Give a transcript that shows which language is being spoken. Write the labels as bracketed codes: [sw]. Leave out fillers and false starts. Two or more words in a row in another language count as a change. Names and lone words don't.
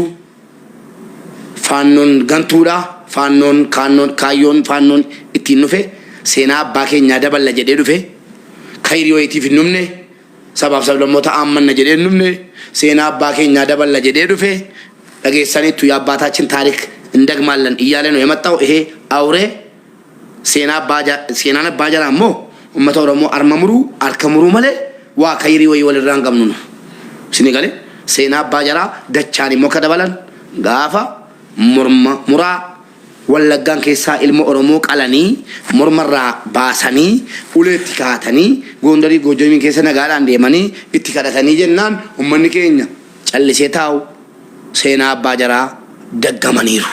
[om] Faannoon gantuudha. Kaayyoon faannoon ittiin dhufe seenaa abbaa keenyaa daballa jedhee dhufe kayrii wayiitiif hin dhumne sabaaf sablammoota aammanna jedhee hin dhumne seenaa abbaa keenyaa daballa jedhee dhufe dhageessaniittu [am] የአባታችን ታሪክ እንደግማለን እያለ ነው የመጣው። ይሄ አውሬ [om] seenaan abbaa jaraa immoo uummata Oromoo armamuruu harkamuruu malee waa kayrii wayii walirraa hin qabnu. Isin galee seenaa abbaa jaraa dachaan immoo akka dabalan gaafa muraa Wallaggaan keessaa ilma Oromoo qalanii mormarraa baasanii uleetti kaatanii Gondarii Goojjamii keessa nagaadhaan deemanii itti kadhatanii jennaan uummanni keenya callisee taa'u seenaa abbaa jaraa daggamaniiru.